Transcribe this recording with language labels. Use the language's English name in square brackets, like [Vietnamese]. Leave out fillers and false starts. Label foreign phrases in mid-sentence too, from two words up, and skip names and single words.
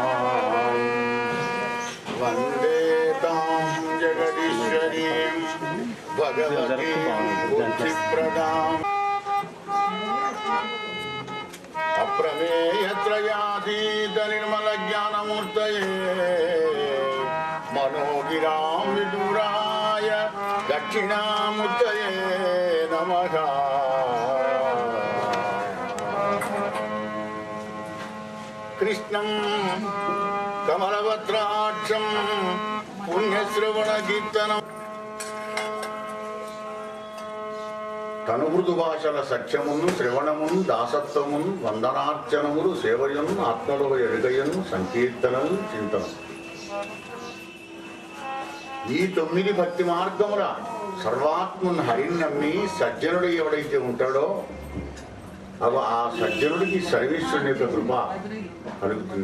[Sanskrit] वन्दे तां जगदीश्वरीं भगवतीं बुद्धिप्रदाम् अप्रमेयत्रयातीत निर्मलज्ञानमूर्तये मनोगिरां विदुराय दक्षिणामूर्तये नमः। कृष्णं कमलवत्राक्षं पुण्यश्रवणकीर्तनम् [Telugu] తనుమృదు భాషల సఖ్యమును శ్రవణమును దాసత్వమును వందనార్చనములు సేవయును ఆత్మలో ఎరుగయను సంకీర్తనలు చింతనం. ఈ 9 భక్తి మార్గముల సర్వాత్మను హరిన్నమ్మి సజ్జనుడు ఎవడైతే ఉంటాడో ఆ సజ్జనుడికి సర్వేశ్వరుని యొక్క కృప కలుగుతుంది.